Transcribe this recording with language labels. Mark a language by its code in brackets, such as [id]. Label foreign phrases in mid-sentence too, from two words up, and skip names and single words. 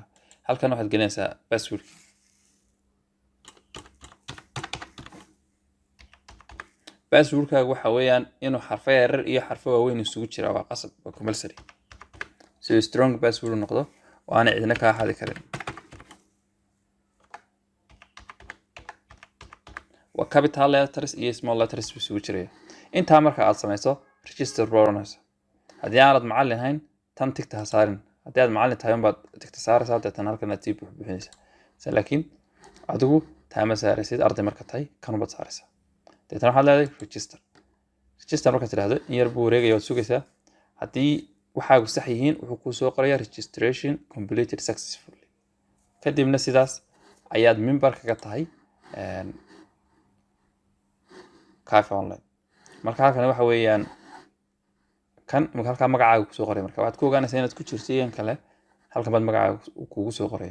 [so] Halkan waxaad gelinaysaa password. Password-kaaga waxa weeyaan inuu xarfo yaryar iyo xarfo waaweyn isugu jira waa qasab waa compulsory. Si [en] strong password [so] noqdo oo aan cidina ka xadi karin. waa [en] capital letters [so] iyo [en] small letters [so] isugu jira. Inta marka aad samayso [en] register bronze. [so] Haddii aanad macallin ahayn tan tigta ha saarin. Haddii aad macallin tahay baad tigta saaraysaa tan halkan aad sii buuxinaysaa. Laakiin adigu taama saaraysid arday marka tahay kan baad saaraysaa. Tan waxaad leedahay register. Register marka tiraahdo in yar buu wareegaya oo sugaysaa. Haddii waxaagu sax yihiin wuxuu ku soo qorayaa [en] registration completed successfully. [so] Kadibna sidaas ayaad member kaga tahay Cafe Online. Marka halkan waxa weeyaan kan halka magacaaga ku soo qoray marka waxaad ku ogaanaysaa inaad ku jirto in kale halkan baad magacaaga kugu soo qoraya.